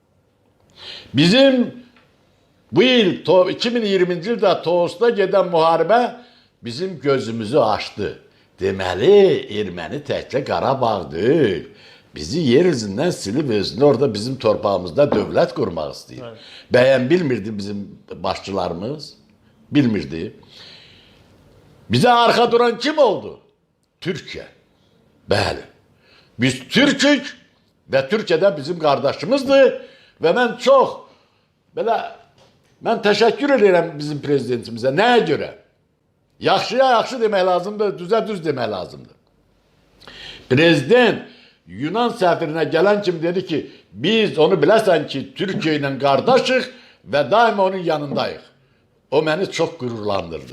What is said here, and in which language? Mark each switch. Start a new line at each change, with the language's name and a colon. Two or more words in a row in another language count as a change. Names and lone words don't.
Azerbaijani: Bizim bu il 2020-ci ildə Tovuzda gedən müharibə bizim gözümüzü açdı. Deməli, erməni təkcə Qarabağdır. Bizi yer üzündən silib özünü orada bizim torpağımızda dövlət qurmaq istəyir.
Turkish: Evet.
Azerbaijani: Bəyən bilmirdi bizim başçılarımız, bilmirdi.
Turkish: Bize arka duran kim oldu?
Azerbaijani: Türkiye. Bəli.
Turkish: Biz Türkük ve Türkiye'de bizim kardeşimizdir ve ben çok böyle teşekkür ederim bizim prezidentimize. Neye göre?
Azerbaijani: Yaxşıya yaxşı demək lazımdır, düzə düz demək lazımdır. Prezident Yunan səfirinə gələn kimi dedi ki, biz onu biləsən ki, Türkiyə ilə qardaşıq və daima onun yanındayıq. O məni çox qürurlandırdı.